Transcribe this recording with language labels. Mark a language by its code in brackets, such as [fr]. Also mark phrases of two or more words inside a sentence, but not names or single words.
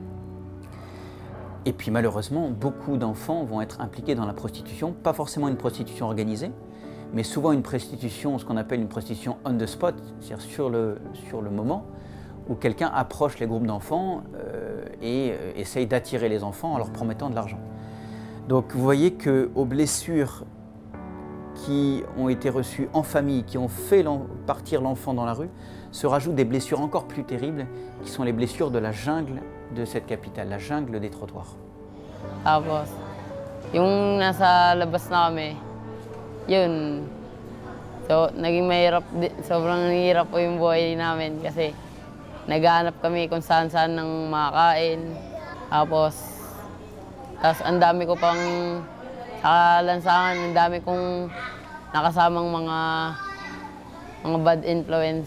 [fr] Et puis malheureusement, beaucoup d'enfants vont être impliqués dans la prostitution, pas forcément une prostitution organisée, mais souvent une prostitution, ce qu'on appelle une prostitution [en] on the spot, [fr] c'est-à-dire sur le moment, où quelqu'un approche les groupes d'enfants et essaye d'attirer les enfants en leur promettant de l'argent. Donc vous voyez qu'aux blessures qui ont été reçus en famille, qui ont fait partir l'enfant dans la rue, se rajoutent des blessures encore plus terribles, qui sont les blessures de la jungle de cette capitale, la jungle des trottoirs. [tl] Tapos, yung nasa labas na kami, yun. So, naging mahirap, sobrang hirap po yung buhay namin kasi naghahanap kami kung saan-saan ng makakain. Tapos ang dami ko pang sa lansangan, ang dami kong nakasamang mga [en] bad influence.